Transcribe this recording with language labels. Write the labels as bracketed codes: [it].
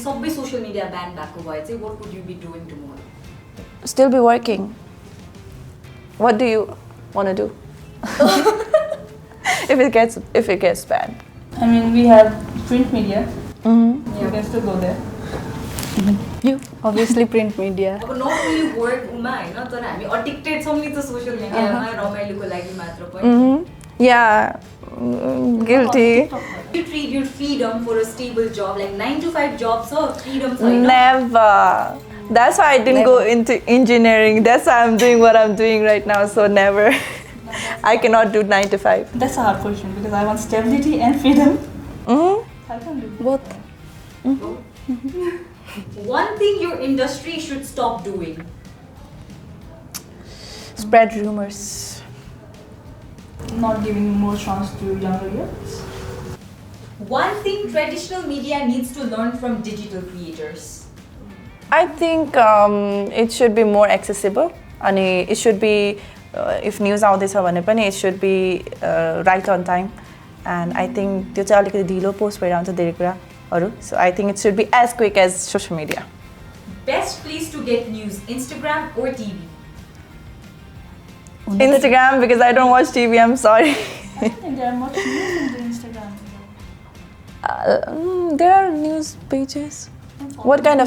[en] Sabai social media banned back over. What would you be doing tomorrow? Still be working. What do you want to do? if it gets banned. I mean, we have print media. Mm-hmm. You can still go there. You obviously print media. [ne] अब [en] not only work [ne] Uma हैन तर हामी addicted छौं नि त social media मा रमाइलोको लागि मात्र पनि. [en] Yeah, guilty. You trade your freedom for a stable job like 9 to 5 job so freedom छैन. Never. That's why I didn't go into engineering. That's why I'm doing what I'm doing right now. So never. I cannot do 9 to 5. That's a hard question because I want stability and freedom. Mm-hmm. I can do Both. One thing your industry should stop doing. Spread rumors. not giving more chance to younger youths. One thing traditional media needs to learn from digital creators. I think it should be more accessible. And it should be, if news [ne] आउँदैछ भने पनि [en] it should be right on time. And I think [ne] त्यो चाहिँ अलिकति ढिलो post भइरहन्छ धेरै कुराहरू. [en] So I think it should be as quick as social media. Best place to get news, Instagram or TV? Instagram, because I don't watch TV, I'm sorry. I don't think there are much news in the Instagram. There are news pages. What kind of